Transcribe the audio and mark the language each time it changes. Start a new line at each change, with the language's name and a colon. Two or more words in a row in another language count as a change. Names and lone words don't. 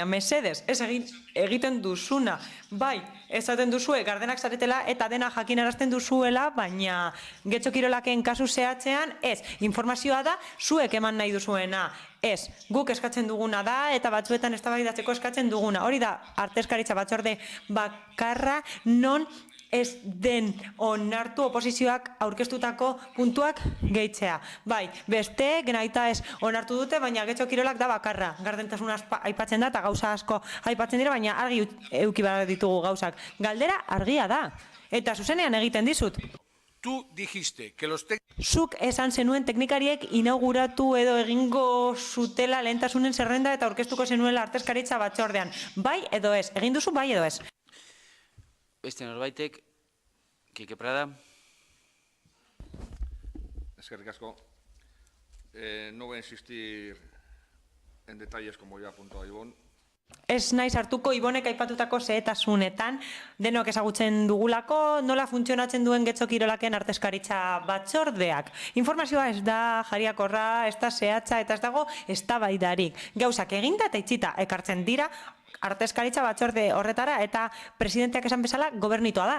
Basque: mesedez, ez egiten duzuna, bai, esaten duzue, gardenak zaretela eta dena jakinarazten duzuela, baina Getxo Kirolaken kasu zehatzean, ez, informazioa da, zuek eman nahi duzuena, ez, guk eskatzen duguna da, eta batzuetan eztabaidatzeko eskatzen duguna, hori da, artezkaritza batzorde bakarra, non ez den onartu oposizioak aurkeztutako puntuak gehitzea. Bai, beste, genaita ez onartu dute, baina Getxo Kirolak da bakarra. Gardentasun aipatzen da, eta gauza asko aipatzen dira, baina argi euki behar ditugu gauzak. Galdera argia da, eta zuzenean egiten dizut.
Spanish: Tú dijiste que los
Basque: Zuk esan zenuen teknikariek inauguratu edo egingo zutela lehentasunen zerrenda eta aurkeztuko zenuela artezkaritza batzordean. Bai edo ez? Egin duzu bai edo ez? Beste norbaitek, Kike Prada. Eskerrik asko.
Spanish: No voy a insistir en detalles como ya ha apuntado Ibon.
Basque: Ez naiz hartuko Ibonek aipatutako zehetasunetan, denok ezagutzen dugulako, nola funtzionatzen duen Getxo Kirolaken artezkaritza batzordeak. Informazioa ez da jariakorra, ez da zehatza eta ez dago eztabaidarik. Gauzak eginda eta itxita ekartzen dira artezkaritza batzorde horretara eta presidenteak esan bezala gobernitoa da.